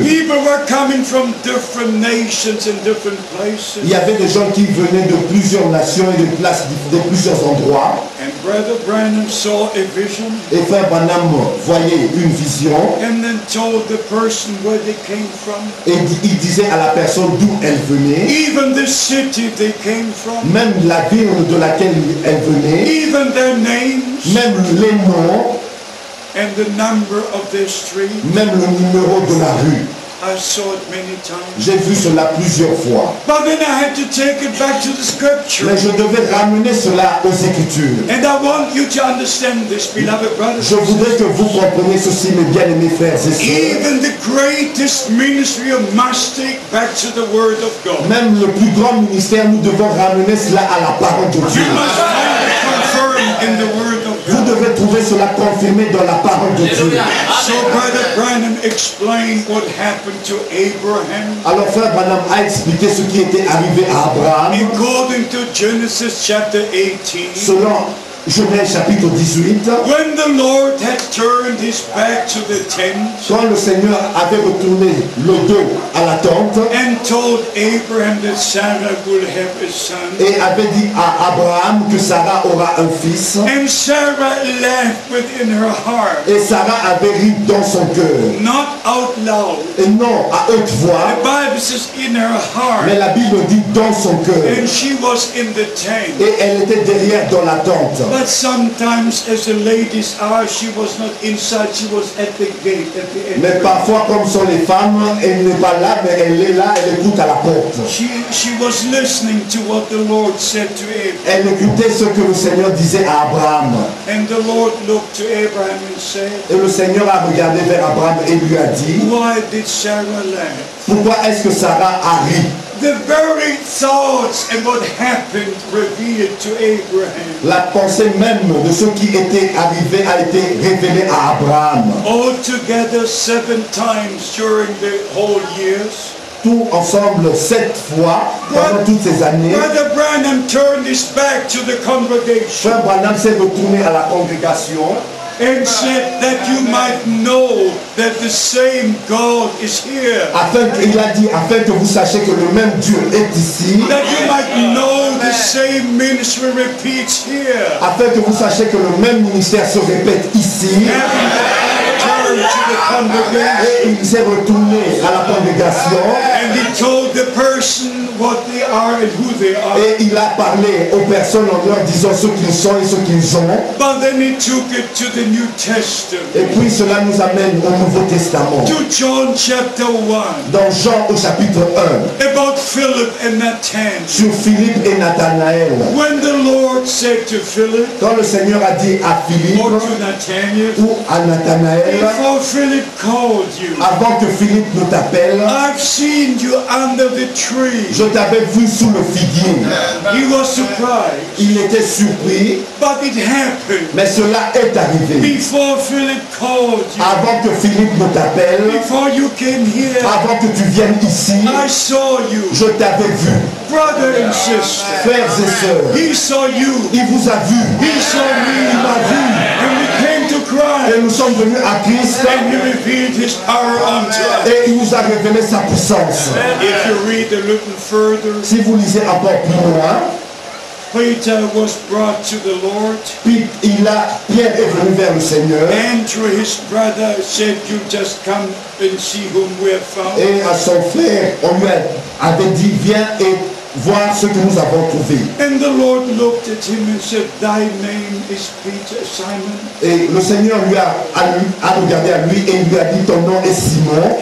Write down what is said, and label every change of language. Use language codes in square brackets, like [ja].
[en] People were coming from different nations and different places. [fr] Il y avait des gens qui venaient de plusieurs nations et de plusieurs endroits. [en] And Brother Branham saw a vision [fr] Et frère Branham voyait une vision [en] and then told the person where they came from, [fr] et il disait à la personne d'où elle venait, [en] even the city they came from, [fr] même la ville de laquelle elle venait, [en] even their names, [fr] même les noms, [en] and the number of their street. [fr] même le numéro de la rue. [en] I saw it many times. [fr] J'ai vu cela plusieurs fois. [en] But then I had to take it back to the scripture. [fr] Mais je devais ramener cela aux Écritures. [en] And I want you to understand this, beloved brothers [fr] Je [en] and [fr] voudrais que vous compreniez ceci, mes bien-aimés frères et sœurs. [en] even the greatest ministry must take back to the Word of God. [fr] Même le plus grand ministère, nous devons ramener cela à la parole de Dieu. [en] You must find it confirmed in the Word of [fr] Vous [en] God. [fr] devez trouver cela confirmé dans la parole de Dieu. [en] So Brother Branham explained what happened to Abraham [fr] Alors frère Branham a expliqué ce qui était arrivé à Abraham [en] according to Genesis chapter 18. [fr] selon Genèse chapitre 18. [en] When the Lord had turned his back to the tent [fr] Quand le Seigneur avait retourné le dos à la tente [en] and told Abraham that Sarah will have a son, [fr] et avait dit à Abraham que Sarah aura un fils, [en] and Sarah laughed within her heart, [fr] et Sarah avait ri dans son cœur, [en] not out loud. [fr] et non à haute [en] The [fr] voix, [en] Bible says in her [fr] mais [en] heart, [fr] la Bible dit dans son cœur, [en] and she was in the tent. [fr] et elle était derrière dans la tente. [en] But sometimes, as the ladies are, she was not inside, she was at the gate, at the [fr] Mais [en] entrance. [fr] parfois, comme sont les femmes, elle n'est pas là, mais elle est là, elle écoute à la porte. [en] She was listening to what the Lord said to Abraham. [fr] Elle écoutait ce que le Seigneur disait à Abraham. [en] And the Lord looked to Abraham and said, [fr] Et le Seigneur a regardé vers Abraham et lui a dit, [en] why did Sarah laugh? [fr] pourquoi est-ce que Sarah a ri? [en] The very thoughts and what happened revealed to Abraham. [fr] La pensée même de ce qui était arrivé a été révélée à Abraham. [en] Altogether 7 times during the whole years. [fr] Tout ensemble 7 fois pendant toutes ces années. [en] Brother Branham turned his back to the congregation [fr] Frère Branham s'est retourné à la congrégation [en] and said that you might know that the same God is here. [fr] il a dit afin que vous sachiez que le même Dieu est ici, [en] That you might know the same ministry repeats here. [fr] afin que vous sachiez que le même ministère se répète ici. [en] Turn to the congregation [fr] Et il s'est retourné à la congrégation [en] and he told the person what they are and who they are. [fr] et il a parlé aux personnes en leur disant ce qu'ils sont et ce qu'ils ont. [en] But then he took it to the New Testament, [fr] Et puis cela nous amène au Nouveau Testament. [en] to John chapter 1, [fr] Dans Jean au chapitre 1, [en] about Philip and Nathanael. [fr] sur Philippe et Nathanaël. [en] When the Lord said to Philip [fr] Quand le Seigneur a dit à Philippe [en] or to Nathanael, [fr] ou à Nathanaël, [en] before Philip called you, [fr] avant que Philippe ne t'appelle, [en] I've seen you under the tree. [fr] je t'avais vu sous le figuier. [en] He was surprised, [fr] Il était surpris, [en] but it happened [fr] mais cela est arrivé. [en] before Philip called you, [fr] Avant que Philippe ne t'appelle, [en] before you came here. [fr] avant que tu viennes ici, [en] I saw you, [fr] je t'avais vu. [en] brother and sister. [fr] Frères et sœurs, [en] He saw you. [fr] il vous a vu. [en] He saw me. [fr] Il m'a vu. [en] And we came to [fr] Et [en] Christ. [fr] nous sommes venus à Christ [en] And he revealed his power unto us. [fr] et il nous a révélé sa puissance. [en] If you read a little further, [fr] Si vous lisez encore plus loin, [en] Peter was brought to the Lord. [fr] puis Pierre est venu vers le Seigneur [en] Andrew, his brother, said, you just come and see whom we have found. [fr] et à son frère, on lui avait dit, viens et voir ce que nous avons trouvé. [en] And the Lord looked at him and said, thy name is Peter, Simon. [fr] Et le Seigneur lui a regardé à lui et il lui a dit, ton nom est Simon.